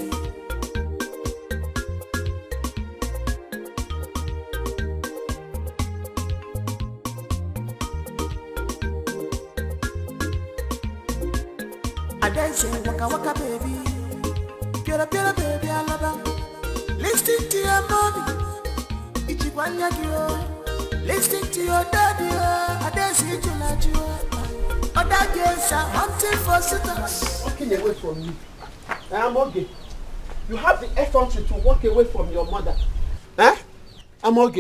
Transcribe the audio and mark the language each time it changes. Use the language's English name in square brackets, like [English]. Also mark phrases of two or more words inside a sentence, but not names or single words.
[English] I dance waka waka baby, pura pura baby I love her. Listen to your mommy, Ichibanya kyo. Listen to your daddy, I dance it you like you. Other girls are hunting for suitors. Walking away from me. I am okay. You have the effrontery to walk away from your mother. Eh? I'm okay.